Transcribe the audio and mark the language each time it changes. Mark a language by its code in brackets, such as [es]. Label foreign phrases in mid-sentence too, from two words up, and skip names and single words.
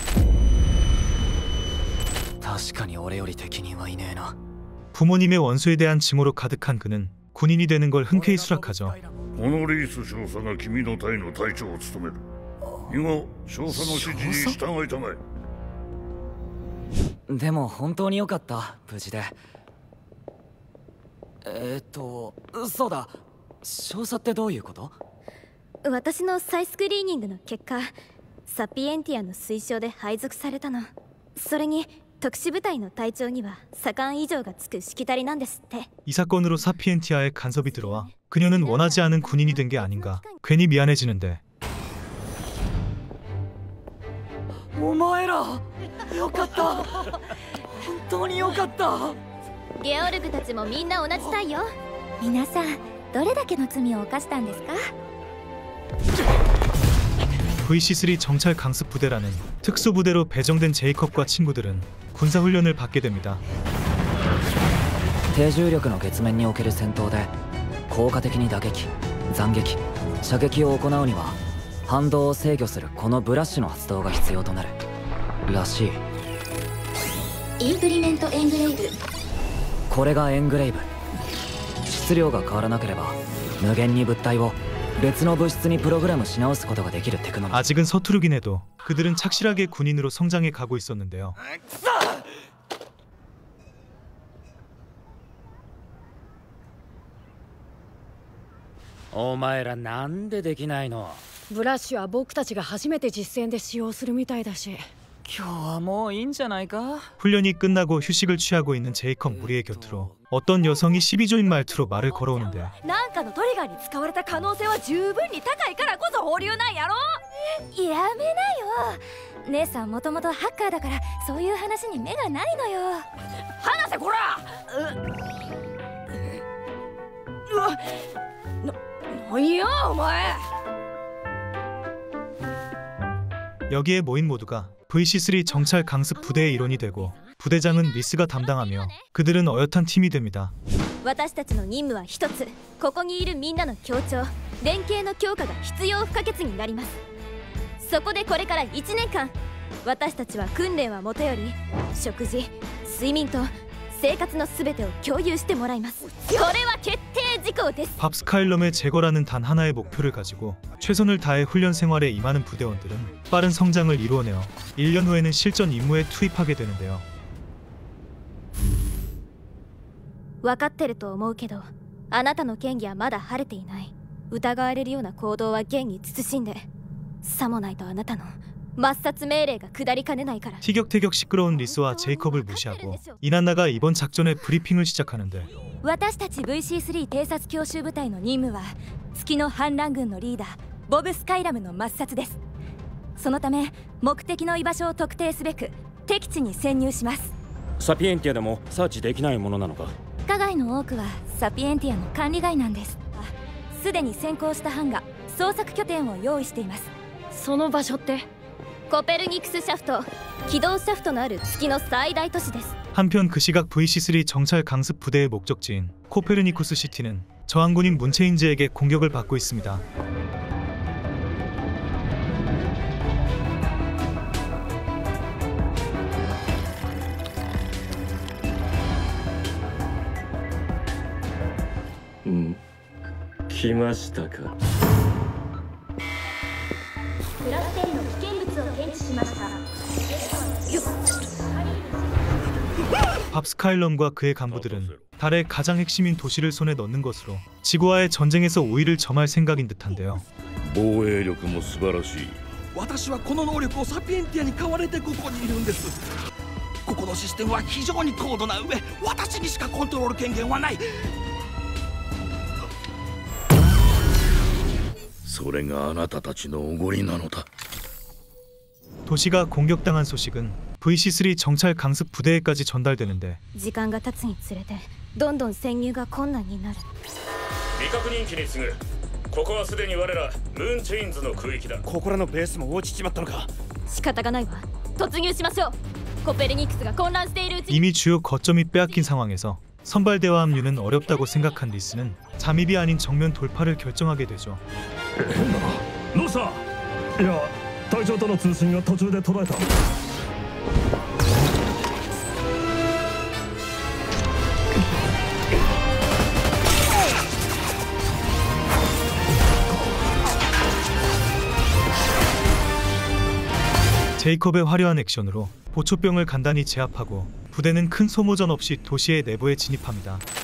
[ja] 確かに俺より適任はいねえな。 [ko] 부모님의 원수에 대한 증오로 가득한 그는 군인이 되는 걸 흔쾌히 수락하죠. [ja] このリース少佐が君の隊の隊長を務める。以後少佐の指示に従いたまえ。でも本当に良かった、無事で。そうだ、少佐ってどういうこと？私の再スクリーニングの結果、サピエンティアの推奨で配属されたの。それに特殊部隊の隊長には左官以上がつくしきたりなんですって。 [ko] 이 사건으로 사피엔티아에 간섭이 들어와 그녀는 원하지 않은 군인이 된 게 아닌가 괜히 미안해지는데 [ja] お前らよかった、本当によかった。ゲオルグたちもみんな同じ隊よ。皆さんどれだけの罪を犯したんですか？ [ko] VC3 정찰 강습 부대라는 특수 부대로 배정된 제이컵과 친구들은 군사 훈련을 받게 됩니다. [ja] 低重力の月面における戦闘で効果的に打撃、斬撃、射撃を行うには反動を制御するこのブラッシュの発動が必要となるらしい。インプリメントエングレイブ。これがエングレイブ。質量が変わらなければ無限に物体を別の物質にプログラムし直すことができるテクノロジー。 [ko] 아직은 서투르긴 해도 그들은 착실하게 군인으로 성장해 가고 있었는데요. [ja] お前らなんでできないの？ブラッシュは僕たちが初めて実戦で使用するみたいだし。今日はもういいんじゃないか？ [ko] 훈련이 끝나고 휴식을 취하고 있는 제이컵 무리의 곁으로 어떤 여성이 12조인 말투로 말을 걸어오는데 [ja] なんかのトリガーに使われた可能性は十分に高いからこそ保留なんやろ。やめなよ。姉さんもともとハッカーだからそういう話に目がないのよ。話せこら。なんやお前。 [ko] 여기에 모인 모두가 VC3 정찰 강습 부대의 일원이 되고 부대장은 리스가 담당하며 그들은 어엿한 팀이 됩니다. [ja] 私たちの任務は一つ。ここにいるみんなの協調、連携の強化が必要不可欠になります。そこでこれから1年間、私たちは訓練はもとより食事、睡眠と生活のすべてを共有してもらいます。これは決定事項です。 [ko] 밥스카일럼의 제거라는 단 하나의 목표를 가지고 최선을 다해 훈련 생활에 임하는 부대원들은 빠른 성장을 이루어내어 1년 후에는 실전 임무에 투입하게 되는데요. [ja] 分かってると思うけど、あなたの嫌疑はまだ晴れていない。疑われるような行動は現に慎んで、さもないとあなたの抹殺命令が下りかねないから。 [ko] 티격태격 시끄러운 리스와 제이컵을 무시하고 이난나가 이번 작전의 브리핑을 시작하는데 [ja] 私たち VC3 偵察強襲部隊の任務は月の反乱軍のリーダーボブ・スカイラムの抹殺です。そのため目的の居場所を特定すべく敵地に潜入します。サピエンティアでもサーチできないものなのか？加害の多くはサピエンティアの管理外なんです。すでに先行した班が捜索拠点を用意しています。その場所ってコペルニクスシャフト、軌道シャフトのある月の最大都市です。 [ko] 한편 그 시각 VC3 정찰 강습 부대의 목적지인 코페르니쿠스 시티는 저항군인 문체인즈에게 공격을 받고 있습니다. [ja] 来ましたか. クラステリの危険物を検知しました。 [ko] 밥스카일럼과 그의 간부들은 달의 가장 핵심인 도시를 손에 넣는 것으로 지구와의 전쟁에서 우위를 점할 생각인 듯한데요. [ja] 防衛力も素晴らしい。私はこの能力をサピエンティアに買われてここにいるんです。ここのシステムは非常に高度な上、私にしかコントロール権限はない。それがあなたたちのおごりなのだ。 [ko] 도시가 공격당한 소식은 VC3 정찰 강습 부대에까지 전달되는데 [ja] 時間が経つにつれてどんどん潜入が困難になる。未確認機に次ぐ。ここはすでに我らムーンチェインズの区域だ。ここらのベースも落ちちまったのか。仕方がないわ。突入しましょう。コペルニクスが混乱しているうちに [ko] 이미 주요 거점이 빼앗긴 상황에서 선발대와 합류는 어렵다고 생각한 리스는 잠입이 아닌 정면 돌파를 결정하게 되죠. [ja] どうした？いや、隊長との通信が途中で途絶えた。 [ko] 제이콥의 화려한 액션으로 보초병을 간단히 제압하고 부대는 큰 소모전 없이 도시의 내부에 진입합니다.